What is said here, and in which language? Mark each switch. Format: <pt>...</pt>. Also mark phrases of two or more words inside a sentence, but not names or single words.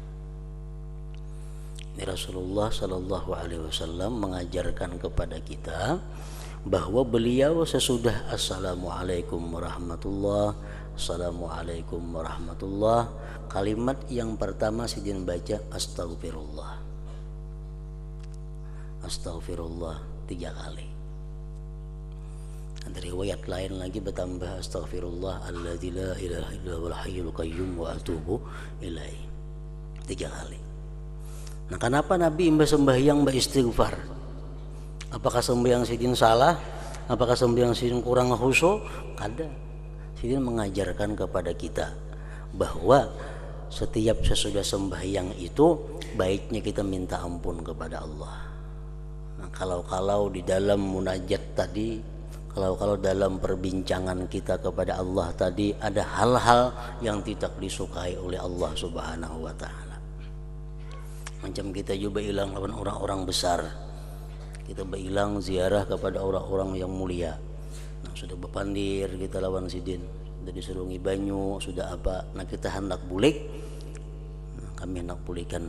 <id>Ini Rasulullah</id> <ar>صلى الله عليه وسلم</ar> <id>mengajarkan kepada kita bahwa beliau sesudah</id> <ar>السلام عليكم ورحمة الله, السلام عليكم ورحمة الله,</ar> <id>kalimat yang pertama sidin baca Astaghfirullah. Astaghfirullah 3 kali. Ada riwayat lain lagi bertambah</id> <ar>أستغفر الله الذي لا إله إلا هو الحي القيوم وأتوب إليه</ar> <id>3 kali. Nah, kenapa Nabi sembahyang istighfar? Apakah sembahyang sidin salah? Apakah sembahyang sidin kurang khusyuk? Kada. Sidin mengajarkan kepada kita bahwa setiap sesudah sembahyang itu baiknya kita minta ampun kepada Allah. Nah, kalau di dalam munajat tadi, kalau dalam perbincangan kita kepada Allah tadi ada hal-hal yang tidak disukai oleh Allah</id> <ar>سبحانه وتعالى.</ar> <id>Macam kita juga hilang lawan orang-orang besar, kita berhilang ziarah kepada orang-orang yang mulia. Nah, sudah berpandir kita lawan sidin, sudah disuruh banyu, sudah apa, nah kita hendak bulik, nah, kami hendak pulihkan.</id>